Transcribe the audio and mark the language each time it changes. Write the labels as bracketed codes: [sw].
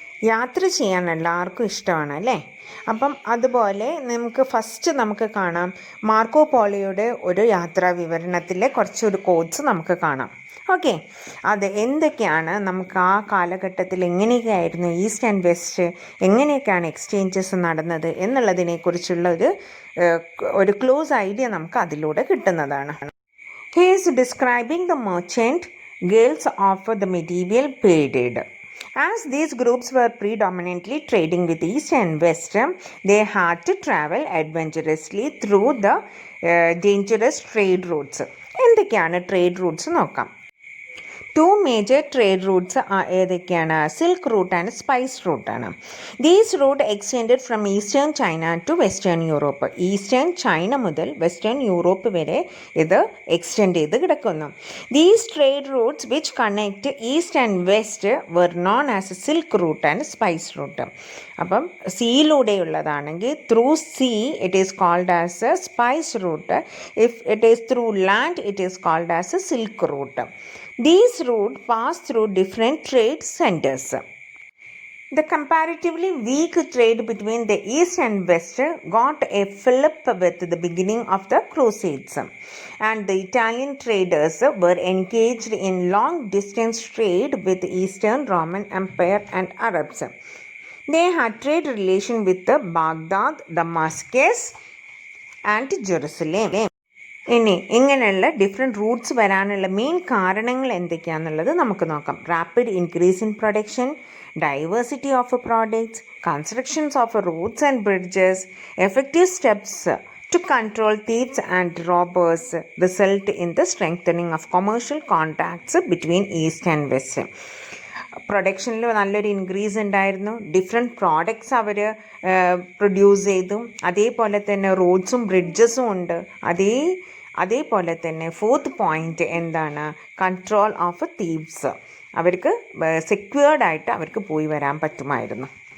[ml] യാത്ര ചെയ്യാൻ എല്ലാവർക്കും ഇഷ്ടമാണ് അല്ലേ? അപ്പം അതുപോലെ നമുക്ക് കാണാം മാർക്കോ പോളോയുടെ ഒരു യാത്രാ വിവരണത്തിലെ കുറച്ചൊരു കോഡ്സ് നമുക്ക് കാണാം. ഓക്കെ, അത് എന്തൊക്കെയാണ്, നമുക്ക് ആ കാലഘട്ടത്തിൽ എങ്ങനെയൊക്കെയായിരുന്നു ഈസ്റ്റ് ആൻഡ് വെസ്റ്റ്, എങ്ങനെയൊക്കെയാണ് എക്സ്ചേഞ്ചസ് നടന്നത് എന്നുള്ളതിനെക്കുറിച്ചുള്ള ഒരു ക്ലോസ് ഐഡിയ നമുക്ക് അതിലൂടെ കിട്ടുന്നതാണ്. [en] He is describing the merchant guilds of the medieval period. As these groups were predominantly trading with East and West, they had to travel adventurously through the dangerous trade routes. [ml] എന്തൊക്കെയാണ് trade Roots നോക്കാം. [en] Two major trade routes [ml] ഏതൊക്കെയാണ്? Silk route and spice റൂട്ടാണ്. [en] These route extended from eastern China to western Europe. [ml] Eastern China മുതൽ western Europe വരെ ഇത് extend ചെയ്ത് കിടക്കുന്നു. [en] These trade routes which connect East and West were known as silk route and spice route. [ml] അപ്പം സീയിലൂടെയുള്ളതാണെങ്കിൽ [en] Through sea it is called as a spice route. If it is through land it is called as a silk route. These routes pass through different trade centers. The comparatively weak trade between the East and West got a fillip with the beginning of the Crusades, and the Italian traders were engaged in long-distance trade with the Eastern Roman Empire and Arabs. They had trade relations with Baghdad, Damascus, and Jerusalem. [ml] ഇങ്ങനെയുള്ള different Roots വരാനുള്ള main കാരണങ്ങൾ എന്തൊക്കെയാണെന്നുള്ളത് നമുക്ക് നോക്കാം. [en] Rapid increase in production, diversity of products, constructions of roads and bridges, effective steps to control thieves and robbers result in the strengthening of commercial contacts between East and West. [ml] പ്രൊഡക്ഷനിൽ നല്ലൊരു increase ഉണ്ടായിരുന്നു. Different products അവർ produce ചെയ്തു. അതേപോലെ തന്നെ റോഡ്സും ബ്രിഡ്ജസും ഉണ്ട്. അതേപോലെ തന്നെ fourth point എന്താണ്? [en] Control of thieves. [ml] അവർക്ക് സെക്യൂർഡായിട്ട് അവർക്ക് പോയി വരാൻ പറ്റുമായിരുന്നു.